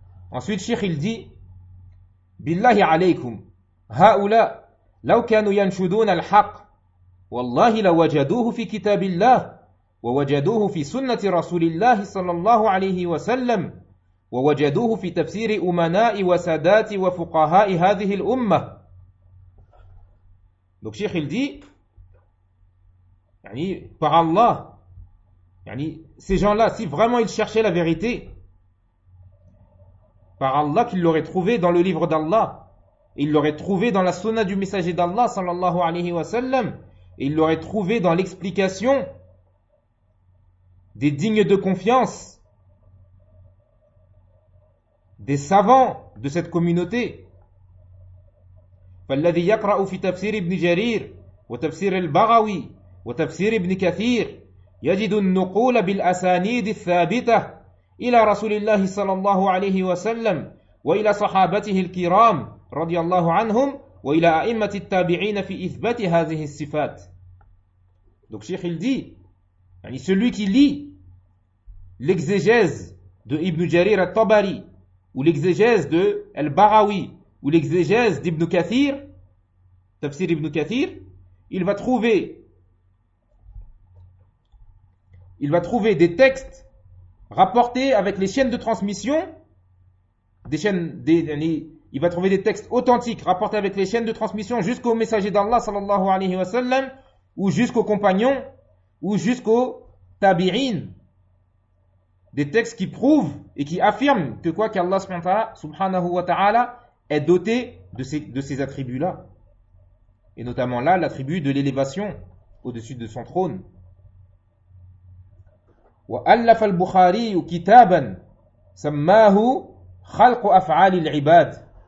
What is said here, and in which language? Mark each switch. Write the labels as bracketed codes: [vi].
[fr] Ensuite, Cheikh, il dit [ar] بالله عليكم هؤلاء لو كانوا ينشدون الحق والله لوجدوه في كتاب الله ووجدوه في سنة رسول الله صلى الله عليه وسلم ووجدوه في تفسير أمناء وسادات وفقهاء هذه الأمة. [fr] Donc Cheikh il dit, يعني par Allah, يعني ces gens-là, si vraiment ils cherchaient la vérité, par Allah qu'il l'aurait trouvé dans le livre d'Allah, il l'aurait trouvé dans la sunna du messager d'Allah sallallahu alayhi wa sallam, et il l'aurait trouvé dans l'explication des dignes de confiance, des savants de cette communauté. [ar] فالذي يقرأ في تفسير ابن جرير وتفسير البغوي وتفسير ابن كثير يجد النقول بالأسانيد الثابتة إلى رسول الله صلى الله عليه وسلم وإلى صحابته الكرام رضي الله عنهم وإلى أئمة التابعين في إثبات هذه الصفات. [fr] Donc Cheikh il dit, yani celui qui lit l'exégèse de Ibn Jarir al-Tabari ou l'exégèse de al-Baghawi ou l'exégèse d'Ibn Kathir, tafsir Ibn Kathir, il va trouver des textes rapporté avec les chaînes de transmission, il va trouver des textes authentiques rapportés avec les chaînes de transmission jusqu'au messager d'Allah sallallahu alayhi wa sallam, ou jusqu'aux compagnons, ou jusqu'aux tabi'in. Des textes qui prouvent et qui affirment que quoi qu'Allah subhanahu wa ta'ala est doté de ces attributs-là. Et notamment là, l'attribut de l'élévation au-dessus de son trône. [ar] وألف البخاري كتابا سماه خلق أفعال العباد.